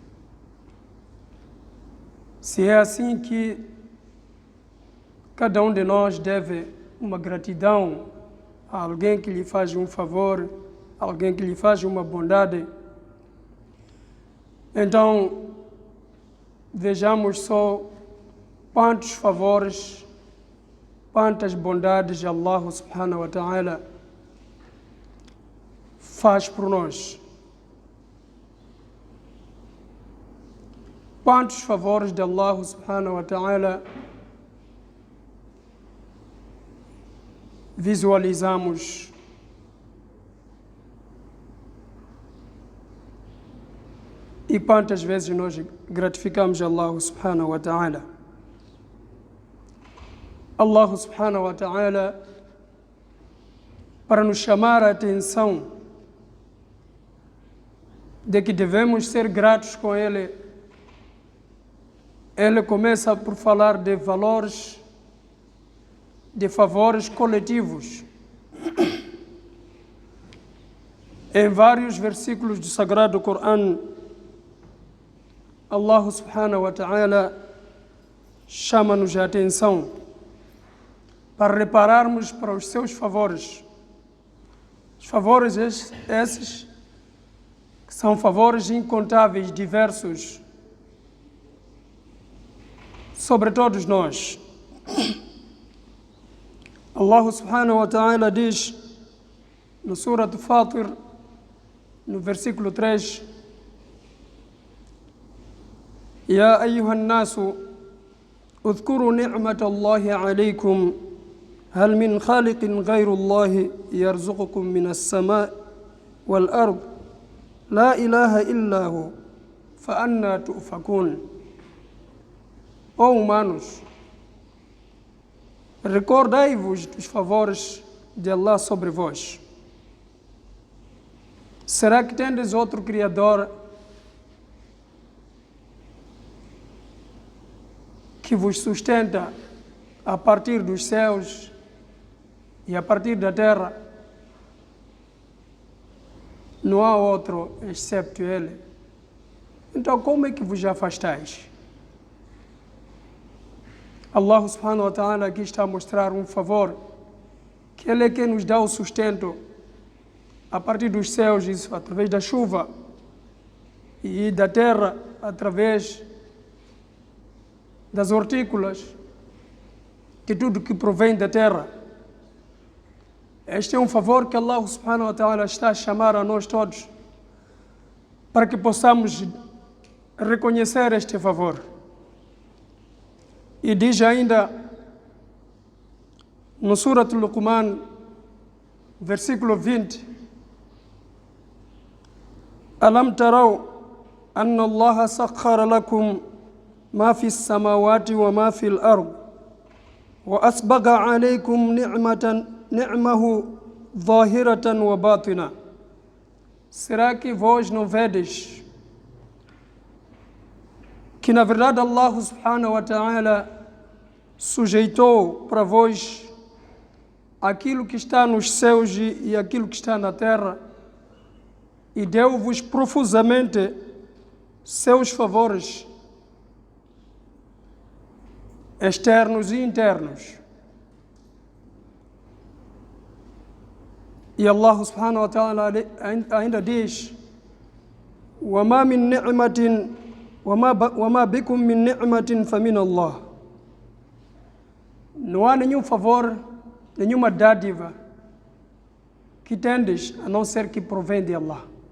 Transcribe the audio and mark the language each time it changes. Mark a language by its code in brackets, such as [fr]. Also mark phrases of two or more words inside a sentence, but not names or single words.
[pt] Se é assim que cada um de nós deve uma gratidão a alguém que lhe faz um favor, alguém que lhe faz uma bondade, então vejamos só quantos favores, quantas bondades de Allah [ar] سبحانه وتعالى [pt] faz por nós. Quantos favores de Allah [ar] سبحانه وتعالى [pt] visualizamos e quantas vezes nós gratificamos Allah [ar] سبحانه وتعالى. الله سبحانه وتعالى, [pt] para nos chamar a atenção de que devemos ser gratos com Ele, Ele começa por falar de valores, de favores coletivos. Em vários versículos do Sagrado Corão, Allah [ar] سبحانه وتعالى [pt] chama-nos a atenção para repararmos para os seus favores. Os favores esses que são favores incontáveis, diversos, sobre todos nós. Allah [ar] سبحانه وتعالى [pt] diz no Surat Fatir, no versículo 3: [ar] يا أيها الناس اذكروا نعمت الله عليكم هل من خالق غير الله يرزقكم من السماء والأرض لا إله إلا هو فأنى تؤفكون. [pt] Ó humanos, recordai-vos dos favores de Allah sobre vós. Será que tendes outro Criador que vos sustenta a partir dos céus e a partir da terra? Não há outro excepto Ele. Então, como é que vos afastais? Allah [ar] سبحانه وتعالى [pt] aqui está a mostrar um favor, que Ele é quem nos dá o sustento a partir dos céus, isso através da chuva, e da terra através das hortícolas, que tudo que provém da terra. Este é um favor que Allah [ar] سبحانه وتعالى [pt] está a chamar a nós todos, para que possamos reconhecer este favor. E diz ainda no Surat Luqman, versículo 20: [ar] ألم تروا أن الله سخر لكم ما في السماوات وما في الأرض وأسبغ عليكم نعمه ظاهرة وباطنة. [pt] Será que vós não vedes que na verdade Allah [ar] سبحانه وتعالى [pt] sujeitou para vós aquilo que está nos céus e aquilo que está na terra, e deu-vos profusamente seus favores externos e internos. E Allah [ar] سبحانه وتعالى [pt] ainda diz: [ar] وَمَا مِن نِعْمَةٍ وَمَا بِكُم مِّن نِعْمَةٍ فَمِنَ اللَّهِ. [pt] Não há nenhum favor, nenhuma dádiva que tendes, a não ser que provém de Allah.